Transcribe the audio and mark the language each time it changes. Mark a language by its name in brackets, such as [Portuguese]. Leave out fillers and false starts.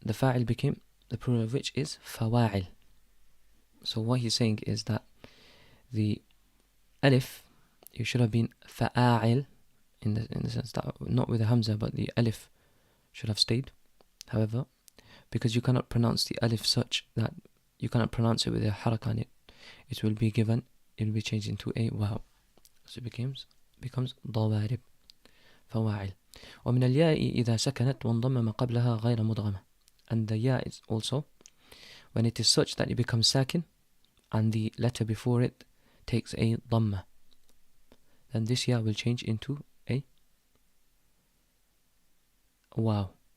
[English] The فاعل became the plural of which is فواعل. So what he's saying is that the alif, it should have been فاعل, in the sense that not with the hamza, but the alif should have stayed. However, because you cannot pronounce the alif such that you cannot pronounce it with a haraka on it, it will be changed into a waw. So it becomes ضوارب فواعل. [Arabic] ومن الياء إذا سكنت وانضم ما قبلها غير مدغمة. [English] And the ya is also when it is such that it becomes sakin and the letter before it takes a dhamma, then this ya will change into a waw.